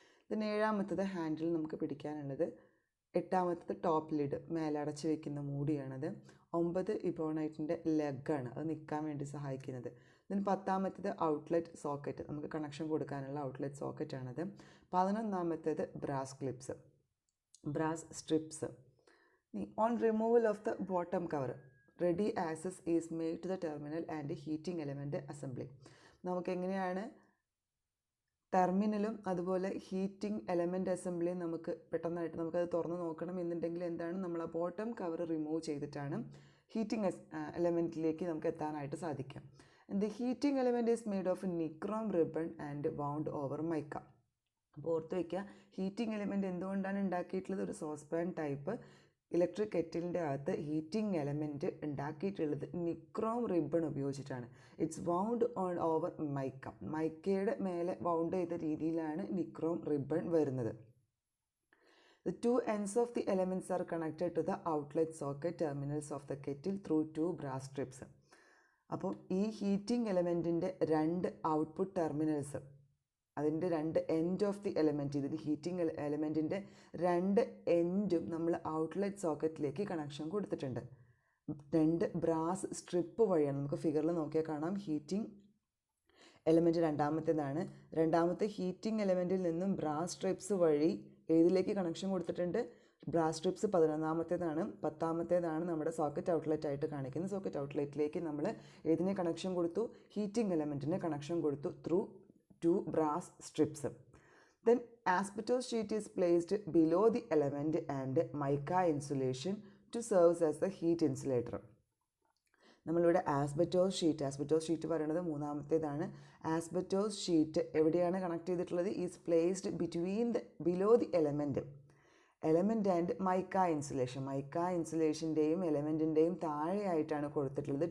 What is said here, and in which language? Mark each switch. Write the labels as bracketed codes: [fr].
[ml] Then ഏഴാമത്തേത് handle നമുക്ക് പിടിക്കാനുള്ളത്. എട്ടാമത്തേത് top lid, മേലടച്ച് വയ്ക്കുന്ന മൂടിയാണത്. 9 ഇബോണൈറ്റിൻ്റെ ലെഗാണ്, അത് നിൽക്കാൻ വേണ്ടി സഹായിക്കുന്നത്. ദെൻ പത്താമത്തേത് ഔട്ട്ലെറ്റ് സോക്കറ്റ്, നമുക്ക് കണക്ഷൻ കൊടുക്കാനുള്ള outlet സോക്കറ്റാണത്. 11ാമത്തേത് brass clips, brass strips. [en] On removal of the bottom cover, ready access is made to the terminal and heating element assembly. [ml] നമുക്കെങ്ങനെയാണ് ടെർമിനലും അതുപോലെ ഹീറ്റിംഗ് എലമെൻറ്റ് അസംബ്ലിയും നമുക്ക് പെട്ടെന്നായിട്ട് നമുക്കത് തുറന്ന് നോക്കണം എന്നുണ്ടെങ്കിൽ എന്താണ്, നമ്മൾ ആ ബോട്ടം കവർ റിമൂവ് ചെയ്തിട്ടാണ് ഹീറ്റിംഗ് എലമെൻറ്റിലേക്ക് നമുക്ക് എത്താനായിട്ട് സാധിക്കും. [en] The heating element is made of nichrome ribbon and wound over mica. [ml] അപ്പോൾ ഓർത്ത് വയ്ക്കുക, ഹീറ്റിംഗ് എലമെൻറ്റ് എന്തുകൊണ്ടാണ് ഉണ്ടാക്കിയിട്ടുള്ളത്? ഒരു സോസ്പാൻ ടൈപ്പ് ഇലക്ട്രിക് കെറ്റിലിൻ്റെ അകത്ത് ഹീറ്റിംഗ് എലമെൻറ്റ് ഉണ്ടാക്കിയിട്ടുള്ളത് നിക്രോം റിബൺ ഉപയോഗിച്ചിട്ടാണ്. [en] It's wound on over mica. [ml] മൈക്കയുടെ മേലെ വൗണ്ട് ചെയ്ത രീതിയിലാണ് നിക്രോം റിബൺ വരുന്നത്. [en] The 2 ends of the elements are connected to the outlet socket terminals of the kettle through 2 brass strips. [ml] അപ്പോൾ ഈ heating എലമെൻറ്റിൻ്റെ 2 output terminals, അതിൻ്റെ 2 [en] end of the element, [ml] ഇതിൽ heating എലമെൻറ്റിൻ്റെ 2 എൻഡും നമ്മൾ outlet സോക്കറ്റിലേക്ക് connection കൊടുത്തിട്ടുണ്ട്. 2 brass strip വഴിയാണ്, നമുക്ക് ഫിഗറിൽ നോക്കിയാൽ കാണാം. Heating element രണ്ടാമത്തേതാണ്. രണ്ടാമത്തെ ഹീറ്റിംഗ് എലമെൻറ്റിൽ നിന്നും ബ്രാസ് സ്ട്രിപ്സ് വഴി ഏതിലേക്ക് കണക്ഷൻ കൊടുത്തിട്ടുണ്ട്? Brass strips 11ാമത്തേതാണ്. 10ാമത്തേതാണ് നമ്മുടെ സോക്കറ്റ് ഔട്ട്ലെറ്റ് ആയിട്ട് കാണിക്കുന്നത്. സോക്കറ്റ് ഔട്ട്ലെറ്റിലേക്ക് നമ്മൾ ഏതിനെ കണക്ഷൻ കൊടുത്തു? ഹീറ്റിംഗ് എലമെൻറ്റിനെ കണക്ഷൻ കൊടുത്തു [en] Through 2 brass strips. Then asbestos sheet is placed below the element and mica insulation to serve as the heat insulator. [ml] നമ്മളിവിടെ ആസ്ബറ്റോസ് ഷീറ്റ് പറയുന്നത് മൂന്നാമത്തേതാണ്. ആസ്ബറ്റോസ് ഷീറ്റ് എവിടെയാണ് കണക്ട് ചെയ്തിട്ടുള്ളത്? [en] Is placed below the element and mica insulation. [ml] Mica ഇൻസുലേഷൻ്റെയും എലമെൻറ്റിൻ്റെയും താഴെയായിട്ടാണ് കൊടുത്തിട്ടുള്ളത്.